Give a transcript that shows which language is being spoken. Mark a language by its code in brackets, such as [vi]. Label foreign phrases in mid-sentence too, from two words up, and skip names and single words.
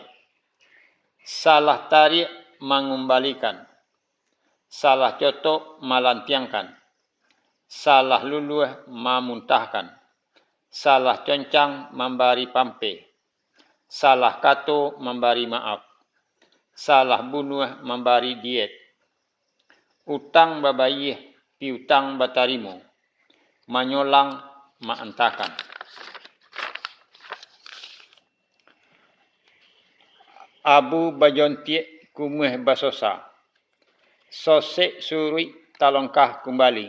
[min] Salah tarik mengembalikan. Salah cotok melantiangkan. Salah luluh memuntahkan. Salah concang memberi pampe. Salah kato memberi maaf. Salah bunuh memberi diet. Utang babayih piutang batarimo. Manyolang maentakan. Abu bajontiek kumuh basosa. Sosek surui talongkah kembali.